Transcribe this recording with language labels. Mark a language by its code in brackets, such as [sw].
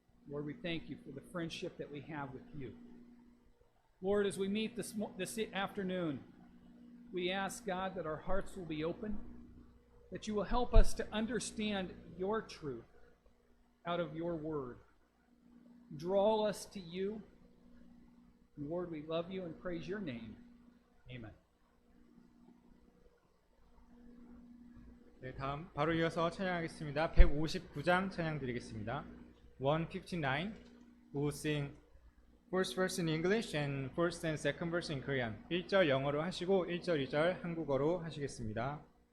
[en] Lord, we thank you for the friendship that we have with you. Lord, as we meet this afternoon, we ask, God, that our hearts will be open, that you will help us to understand your truth out of your word. Draw us to you. Lord, we love you and praise your name. Amen. [ko] 네, 다음 바로 이어서 찬양하겠습니다. 159장 찬양 드리겠습니다. 159. [en] We'll sing first verse in English and first and second verse in Korean. [ko] 1절 영어로 하시고 1절, 2절 한국어로 하시겠습니다.